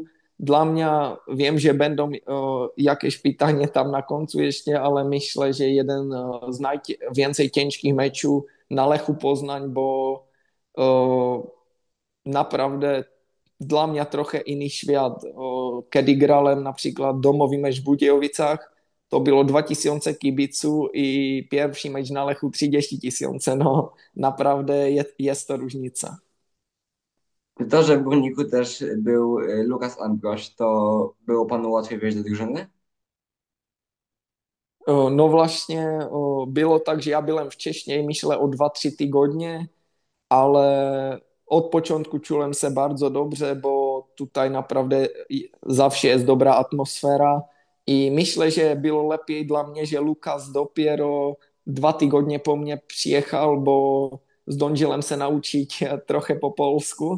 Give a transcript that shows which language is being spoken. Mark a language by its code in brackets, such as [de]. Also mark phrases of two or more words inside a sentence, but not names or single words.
[pl] Dla mnie wiem, że będą jakieś pytania tam na końcu jeszcze, ale myślę, że jeden z najwięcej ciężkich meczów na Lechu Poznań, bo naprawdę dla mnie trochę inny świat. Kiedy grałem [cs] například domový [pl] mecz [cs] v Budějovicách, to bylo [pl] 2000 kibiců i pierwszy mecz na Lechu 30 000. No, naprawdę jest to różnica. Czy to, że w Górniku też był Lukas Ambroś, to było panu łatwiej wejść do drużyny? No właśnie [cs] bylo tak, že já [pl] byłem wcześniej, myślę o 2-3 tygodnie, ale od początku czułem se bardzo dobrze, bo tutaj naprawdę zawsze jest dobra atmosfera i myślę, że było lepiej dla mnie, że Lukas dopiero 2 tygodnie po mnie przyjechał, bo zdążyłem se nauczyć trochę po polsku.